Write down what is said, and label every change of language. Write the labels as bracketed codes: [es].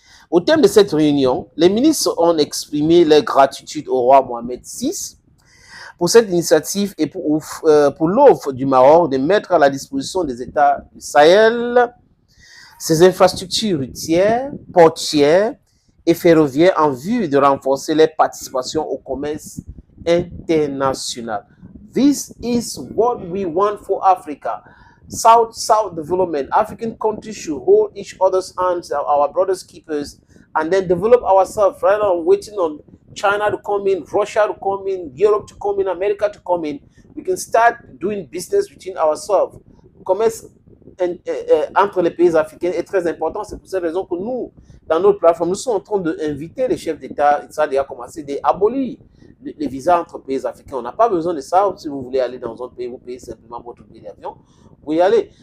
[fr] Au terme de cette réunion, les ministres ont exprimé leur gratitude au roi Mohamed VI pour cette initiative et pour l'offre du Maroc de mettre à la disposition des États du Sahel ces infrastructures routières, portières et ferroviaires en vue de renforcer les participations au commerce international. [en] This is what we want for Africa. South development. African countries should hold each other's hands, our brothers keepers, and then develop ourselves rather than waiting on China to come in, Russia to come in, Europe to come in, America to come in. We can start doing business between ourselves. [fr] Commerce entre les pays africains est très important. C'est pour cette raison que nous, dans notre plateforme, nous sommes en train d'inviter les chefs d'État, ça a déjà commencé, d'abolir les visas entre pays africains. On n'a pas besoin de ça. Si vous voulez aller dans un pays, vous payez simplement votre billet d'avion. Vous pouvez y aller.